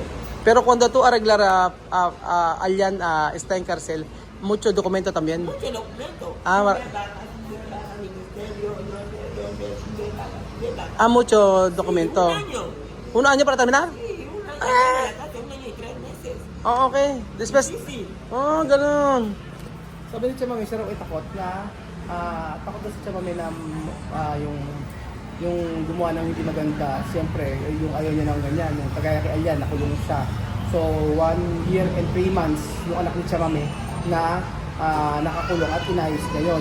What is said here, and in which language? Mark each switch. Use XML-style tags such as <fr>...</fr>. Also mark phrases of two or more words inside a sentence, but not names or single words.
<es>Pero cuando tú arreglar a Alian está en cárcel, mucho documento también. Mucho documento. Mucho documento. Un año. ¿Un año para terminar? Sí, un año. Un año y 3 meses. Okay. Después, Difícil.</es> <tl>ganun. Sabi ni Chama, may siya raw takot na takot na si Chama na yung gumawa ng hindi maganda. Siyempre, yung ayaw niya ng ganyan. Yung kagaya kay Alian, nakulong siya. So,</tl> <en>1 year and 3 months</en> <tl>yung anak ni Chama na nakakulong at inayos niya yun.</tl>